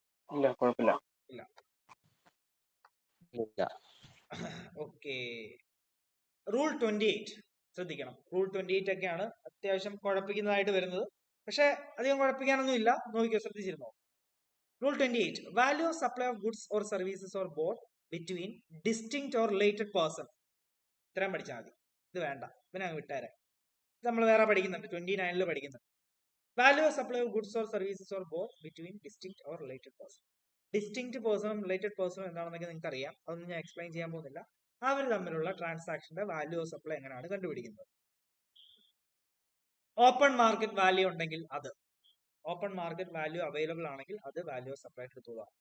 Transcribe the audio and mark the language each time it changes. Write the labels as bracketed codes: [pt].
[ml] ഇല്ല, കുഴപ്പമില്ല. ഇല്ല. ഓക്കെ. റൂൾ 28 ശ്രദ്ധിക്കണം. റൂൾ 28 ഒക്കെയാണ് അത്യാവശ്യം കുഴപ്പിക്കുന്നതായിട്ട് വരുന്നത്. പക്ഷെ അധികം കുഴപ്പിക്കാനൊന്നും ഇല്ല. നോക്കിക്കോ, ശ്രദ്ധിച്ചിരുന്നോ? [en] Rule 28. Value of supply of goods or services or both between distinct or related person. [ml] ഇത്രയും പഠിച്ചാൽ മതി. ഇത് വേണ്ട, പിന്നെ അങ്ങ് വിട്ടേരെ. ഇത് നമ്മൾ വേറെ പഠിക്കുന്നുണ്ട്, 29 പഠിക്കുന്നുണ്ട്. [en] Value of supply of goods or services or both between distinct or related person. [ml] Distinct പേഴ്സണും related പേഴ്സണും എന്താണെന്നൊക്കെ നിങ്ങൾക്ക് അറിയാം. അതൊന്നും ഞാൻ എക്സ്പ്ലെയിൻ ചെയ്യാൻ പോകുന്നില്ല. അവർ തമ്മിലുള്ള ട്രാൻസാക്ഷന്റെ വാല്യൂ ഓഫ് സപ്ലൈ എങ്ങനെയാണ് കണ്ടുപിടിക്കുന്നത്. ഓപ്പൺ മാർക്കറ്റ് വാല്യൂ ഉണ്ടെങ്കിൽ അത്, ഓപ്പൺ മാർക്കറ്റ് വാല്യൂ അവൈലബിൾ ആണെങ്കിൽ അത് വാല്യൂ ഓഫ് സപ്ലൈ എടുത്തുക.